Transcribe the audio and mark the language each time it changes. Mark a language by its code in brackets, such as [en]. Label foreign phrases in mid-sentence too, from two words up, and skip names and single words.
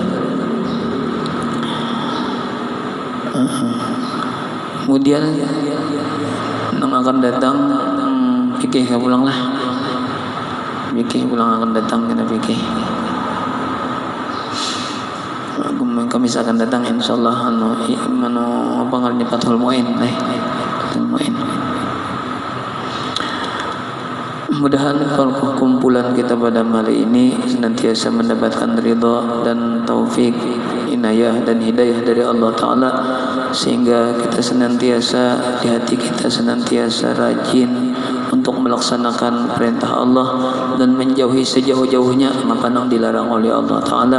[id] Kemudian yang akan datang fikih pulang lah. Fikih pulang akan datang kita fikih. Kamis akan datang insyaallah apa ngaranya Fathul Muin mudah-mudahan kumpulan kita pada malam ini senantiasa mendapatkan ridha dan taufik, inayah dan hidayah dari Allah Ta'ala, sehingga kita senantiasa di hati kita senantiasa rajin untuk melaksanakan perintah Allah dan menjauhi sejauh-jauhnya apa yang dilarang oleh Allah Ta'ala.